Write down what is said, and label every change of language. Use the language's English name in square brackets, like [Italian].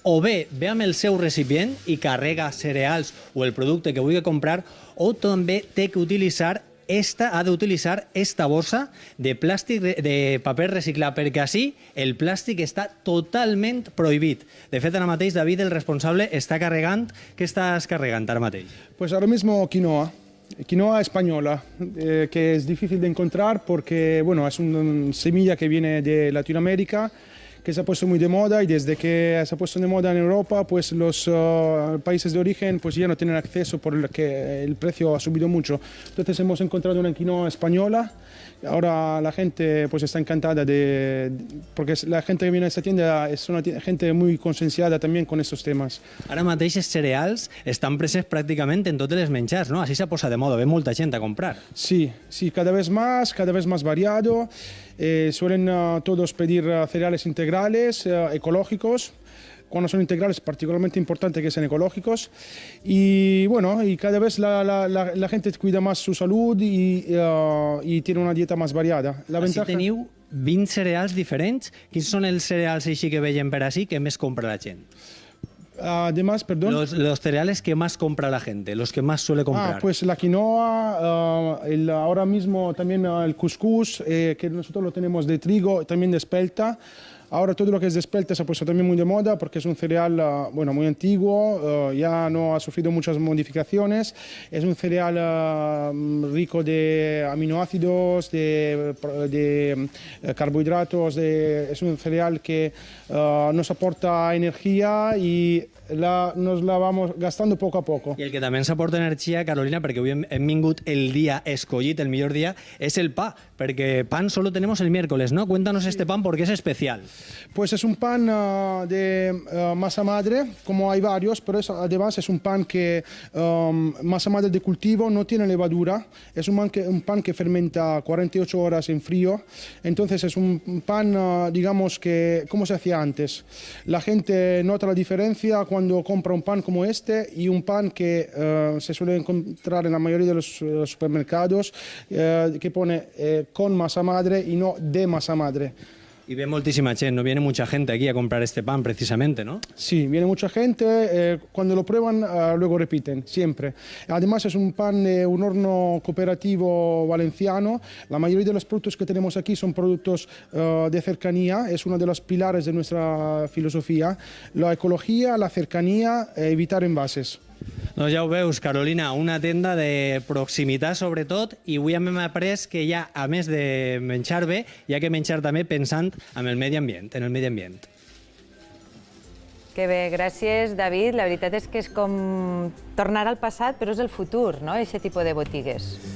[Catalan] O bé ve amb el seu recipient i carrega cereals o el producte que vulgui comprar, o també té que ha d'utilitzar esta bossa de plàstic de paper reciclat, perquè així el plàstic està totalment prohibit. De fet, ara mateix, David, el responsable, està carregant... Què estàs carregant ara mateix? [Spanish] Pues ahora mismo quinoa española, que es difícil de encontrar porque, bueno, es una semilla que viene de Latinoamérica, que se ha puesto muy de moda, y desde que se ha puesto de moda en Europa, pues los países de origen pues ya no tienen acceso porque el precio ha subido mucho. Entonces hemos encontrado una quinoa española. Ahora la gente pues está encantada porque la gente que viene a esta tienda es una gente muy concienciada también con estos temas. [Catalan] Ara mateix els cereals estan presents pràcticament en tots els menjars, ¿no? Així s'ha posat de moda, ve molta gent a comprar. [Spanish] Sí, cada vez más variado. Suelen todos pedir cereales integrales, ecológicos. Cuando son integrales, es particularmente importante que sean ecológicos. Y bueno, y cada vez la gente cuida más su salud y tiene una dieta más variada. [Catalan] Així teniu 20 cereals diferents. Quins són els cereals així que veiem per així que més compra la gent? [Spanish] Además, perdón. Los cereales que más compra la gente, los que más suele comprar. Pues la quinoa, ahora mismo también el cuscús, que nosotros lo tenemos de trigo, también de espelta. Ahora todo lo que es de espelta se ha puesto también muy de moda porque es un cereal muy antiguo, ya no ha sufrido muchas modificaciones. Es un cereal rico de aminoácidos, de carbohidratos, es un cereal que nos aporta energía y nos la vamos gastando poco a poco. [Catalan] I el que també ens aporta energia, Carolina, perquè avui hem vingut el dia escollit, el millor dia, es el pa, perquè [Spanish] pan solo tenemos el miércoles, ¿no? Cuéntanos este pan porque es especial. Pues es un pan de masa madre, como hay varios, pero además es un pan que masa madre de cultivo, no tiene levadura, es un pan que fermenta 48 horas en frío, entonces es un pan, digamos, que como se hacía antes. La gente nota la diferencia cuando compra un pan como este y un pan que se suele encontrar en la mayoría de los supermercados, que pone con masa madre y no de masa madre. Y ve moltísima gente, no viene mucha gente aquí a comprar este pan precisamente, ¿no? Sí, viene mucha gente, cuando lo prueban luego repiten, siempre. Además es un pan de un horno cooperativo valenciano. La mayoría de los productos que tenemos aquí son productos de cercanía, es uno de los pilares de nuestra filosofía. La ecología, la cercanía, evitar envases. [Catalan] Doncs ja ho veus, Carolina, una tenda de proximitat sobretot, i avui hem après que ja, a més de menjar bé, hi ha que menjar també pensant en el medi ambient, Que bé, gràcies, David. La veritat és que és com tornar al passat, però és el futur, no?, aquest tipus de botigues.